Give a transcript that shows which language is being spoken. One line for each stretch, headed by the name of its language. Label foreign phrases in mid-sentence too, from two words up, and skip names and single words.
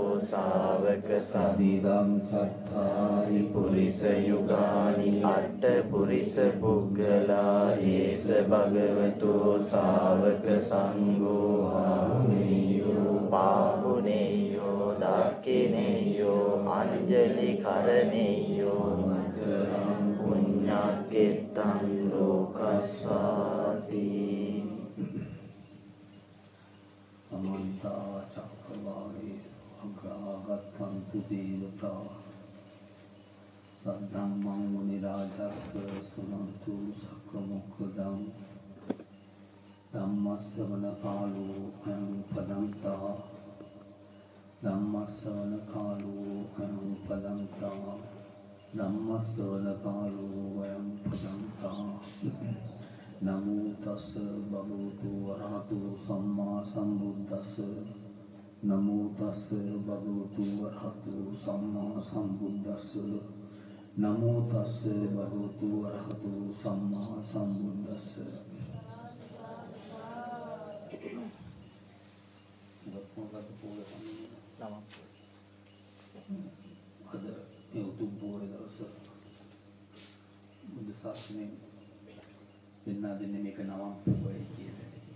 Pali: ශාවක සදිදං චත්තාරි පුරිස යුගානි අට්ඨ පුරිස පුග්ගලා ඒස භගවතෝ ශාවක සංඝෝ ආහුනේයෝ පාහුනේයෝ දක්ඛිනේයෝ අංජලි කරණේයෝ මතරං පුඤ්ඤක්ඛෙත්තං ලෝකස්සාති අමන්ත චක්කවාලේ අග්‍රාගතන්තු දේවතා සද්ධම්මං මුනි රාජස්ස සුනන්තු සක්ක මොක්ඛදං ධම්මස්සවන කාලෝ අයං පදන්තා ධම්මස්සවන කාලෝ අයං පදන්තා ධම්මස්සවන කාලෝ අයං පදන්තා නමෝ තස්ස භගවතු වරහතු සම්මා සම්බුද්දස්ස නමෝ තස්ස භගවතු වරහතු සම්මා සම්බුද්දස්ස නමෝ තස්ස භගවතු වරහතු සම්මා සම්බුද්දස්ස
Sinhala: අද මේ උතුම් පොහොය දවස බුද්ධ ශාසනයෙන් දෙන්නා දෙන්නේ මේක නවම් පොහොය කියලා.